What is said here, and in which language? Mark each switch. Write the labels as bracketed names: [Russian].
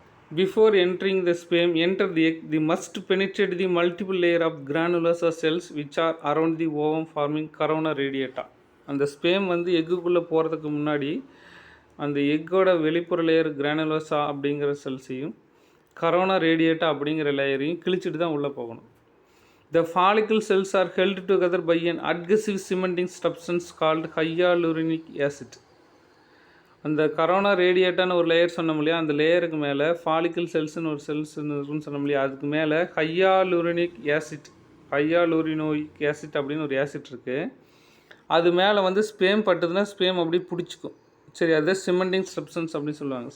[English] Before entering the sperm, enter the egg, they must penetrate the multiple layer of granulosa cells which are around the ovum forming corona radiata. [Tamil] அந்த spam வந்து எக்குள்ளே போகிறதுக்கு முன்னாடி அந்த எக்கோட வெளிப்புற layer granulosa அப்படிங்கிற செல்ஸையும் corona radiata அப்படிங்கிற லேயரையும் கிழிச்சிட்டு தான் உள்ளே போகணும். [English] The follicle cells are held together by an adhesive cementing substance called hyaluronic acid. [Tamil] அந்த கரோனா ரேடியேட்டான ஒரு லேயர் சொன்னோம் இல்லையா, அந்த லேயருக்கு மேலே ஃபாலிக்கல் செல்ஸ்னு ஒரு செல்ஸ்ன்னு சொன்னோம் இல்லையா, அதுக்கு மேலே ஹையாலுரினிக் ஆசிட் அப்படின்னு ஒரு ஆசிட் இருக்குது. அது மேலே வந்து ஸ்பேம் பட்டுதுன்னா ஸ்பேம் அப்படியே பிடிச்சிக்கும். சரி, அது சிமெண்டிங் சப்ஸ்டன்ஸ் அப்படின்னு சொல்லுவாங்க.